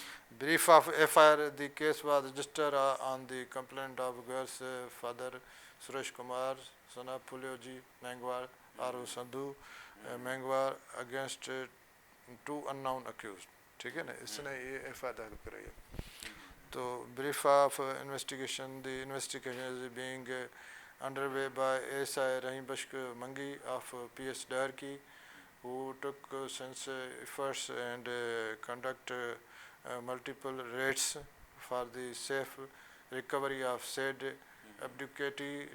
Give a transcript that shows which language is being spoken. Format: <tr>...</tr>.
<en>Brief of FIR, the case was registered on the complaint of girl's father, Suresh Kumar, son of Pulioji Mangwar, Aru Sandhu Mangwar, against two unknown accused.</en> <ur>ٹھیک ہے نا, اس نے یہ F آئی داخل کرائی ہے.</ur> <en>تو brief of investigation, the investigation is being underway by ASI Rahim Bashk Mangi of PS Darki, who took since efforts and conduct multiple raids for the safe recovery of said abductee.</en>